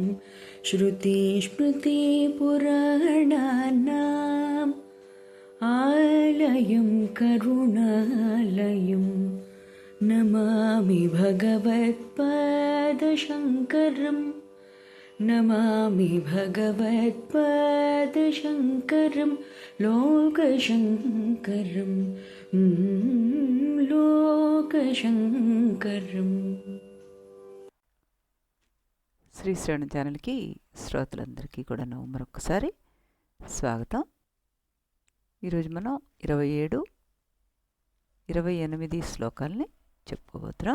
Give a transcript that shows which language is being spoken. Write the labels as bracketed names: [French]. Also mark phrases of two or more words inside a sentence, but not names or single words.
[Sanskrit] श्रुतिस्मृतिपुराणानाम् आलयं करुणालयं नमामि भगवत्पादशङ्करं नमामि भगवत्पादशङ्करं लोकशङ्करं లోకశంకరం. [Telugu] శ్రీ శ్రవణ ఛానల్కి శ్రోతలందరికీ కూడాను మరొకసారి స్వాగతం. ఈరోజు మనం 27, 28 శ్లోకాలని చెప్పుకోబోతున్నాం.